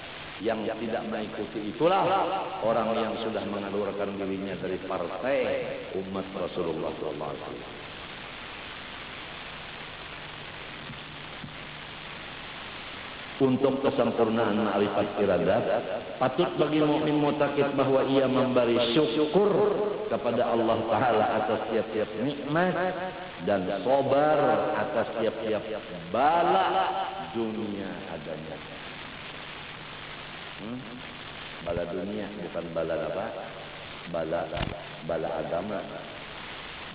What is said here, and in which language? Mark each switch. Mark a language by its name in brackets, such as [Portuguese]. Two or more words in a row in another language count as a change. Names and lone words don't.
[Indonesian] Yang tidak mengikuti itulah orang yang sudah mengeluarkan dirinya dari partai umat Rasulullah SAW. Untuk kesempurnaan ma'rifat iradat, patut bagi mukmin mutakid bahwa ia memberi syukur kepada Allah Ta'ala atas tiap-tiap nikmat dan sabar atas tiap-tiap bala dunia adanya. Bala dunia bukan bala apa? Bala agama.